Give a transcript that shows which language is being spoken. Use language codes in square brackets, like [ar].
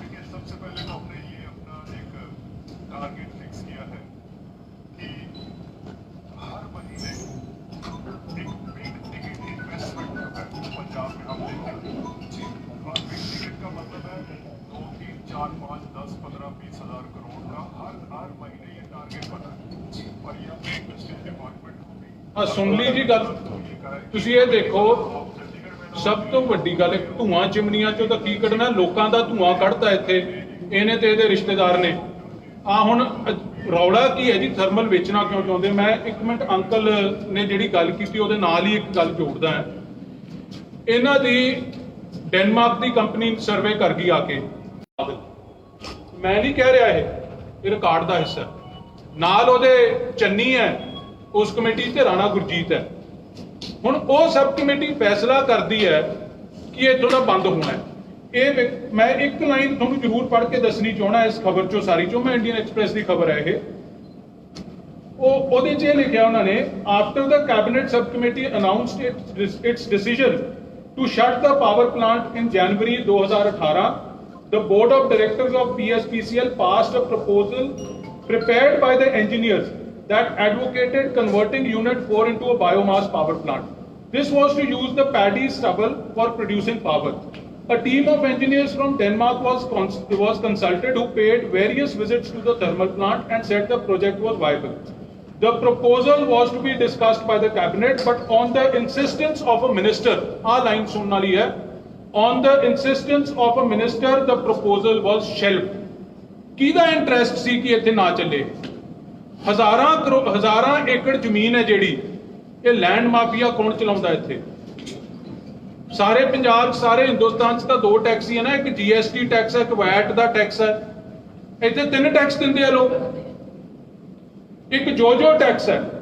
[hi] सबसे पहले तो हमने ये अपना एक टारगेट फिक्स किया है कि हर महीने एक बिग टिकट इन्वेस्टमेंट जो है पंजाब में हम लेते हैं। और बिग टिकट का मतलब है 2, 3, 4, 5, 10, 15, 20 हज़ार करोड़ का हर महीने ये टारगेट बना है। और ये अपने इंडस्ट्रियल डिपार्टमेंट को भी [pa] ਸੁਣ ਲਈ ਜੀ ਗੱਲ। ਤੁਸੀਂ ਇਹ ਦੇਖੋ, ਸਭ ਤੋਂ ਵੱਡੀ ਗੱਲ ਹੈ ਧੂਆਂ ਚਿਮਨੀਆਂ ਚੋਂ ਤਾਂ ਕੀ ਕੱਢਣਾ, ਲੋਕਾਂ ਦਾ ਧੂਆਂ ਕੱਢਤਾ ਇੱਥੇ ਇਹਨੇ ਤੇ ਇਹਦੇ ਰਿਸ਼ਤੇਦਾਰ ਨੇ। ਹੁਣ ਰੌਲਾ ਕੀ ਹੈ ਜੀ? ਥਰਮਲ ਵੇਚਣਾ ਕਿਉਂ ਚਾਹੁੰਦੇ? ਮੈਂ ਇੱਕ ਮਿੰਟ, ਅੰਕਲ ਨੇ ਜਿਹੜੀ ਗੱਲ ਕੀਤੀ ਉਹਦੇ ਨਾਲ ਹੀ ਇੱਕ ਗੱਲ ਜੋੜਦਾ ਹੈ। ਇਹਨਾਂ ਦੀ ਡੈਨਮਾਰਕ ਦੀ ਕੰਪਨੀ ਸਰਵੇ ਕਰ ਗਈ ਆ ਕੇ, ਮੈਂ ਨਹੀਂ ਕਹਿ ਰਿਹਾ ਇਹ, ਇਹ ਰਿਕਾਰਡ ਦਾ ਹਿੱਸਾ ਹੈ। ਨਾਲ ਉਹਦੇ ਚੰਨੀ ਹੈ ਉਸ ਕਮੇਟੀ ਤੇ ਰਾਣਾ ਗੁਰਜੀਤ ਹੈ। ਹੁਣ ਉਹ ਸਬ ਕਮੇਟੀ ਫੈਸਲਾ ਕਰਦੀ ਹੈ ਕਿ ਇੱਥੋਂ ਦਾ ਬੰਦ ਹੋਣਾ ਹੈ। ਇਹ ਮੈਂ ਇੱਕ ਲਾਈਨ ਤੁਹਾਨੂੰ ਜ਼ਰੂਰ ਪੜ੍ਹ ਕੇ ਦੱਸਣੀ ਚਾਹਣਾ ਇਸ ਖਬਰ ਚੋਂ, ਸਾਰੀ ਚੋਂ, ਮੈਂ ਇੰਡੀਅਨ ਐਕਸਪ੍ਰੈਸ ਦੀ ਖਬਰ ਹੈ ਇਹ। ਉਹਦੇ 'ਚ ਇਹ ਲਿਖਿਆ ਉਹਨਾਂ ਨੇ, [en] After the cabinet sub committee announced its decision to shut the power plant in January 2018, the board of directors of PSPCL passed a proposal prepared by the engineers that advocated converting unit 4 into a biomass power plant. This was to use the paddy stubble for producing power. A team of engineers from Denmark was consulted, who paid various visits to the thermal plant and said the project was viable. The proposal was to be discussed by the cabinet, but on the insistence of a minister, our line [pa] sunna li hai, [en] on the insistence of a minister, the proposal was shelved. [pa] ਕਿਹਦਾ interest ਸੀ ਕਿ ਇੱਥੇ ਨਾ ਚੱਲੇ? ਹਜ਼ਾਰਾਂ ਏਕੜ ਜ਼ਮੀਨ ਹੈ ਜਿਹੜੀ, ਇਹ ਲੈਂਡ ਮਾਫੀਆ ਕੌਣ ਚਲਾਉਂਦਾ ਇੱਥੇ? ਸਾਰੇ ਪੰਜਾਬ, ਸਾਰੇ ਹਿੰਦੁਸਤਾਨ 'ਚ ਤਾਂ 2 ਟੈਕਸ ਹੀ ਹੈ ਨਾ, ਇੱਕ GST ਟੈਕਸ ਹੈ, ਇੱਕ ਵੈਟ ਦਾ ਟੈਕਸ ਹੈ। ਇੱਥੇ 3 ਟੈਕਸ ਦਿੰਦੇ ਆ ਲੋਕ। ਇੱਕ ਜੋ ਟੈਕਸ ਹੈ।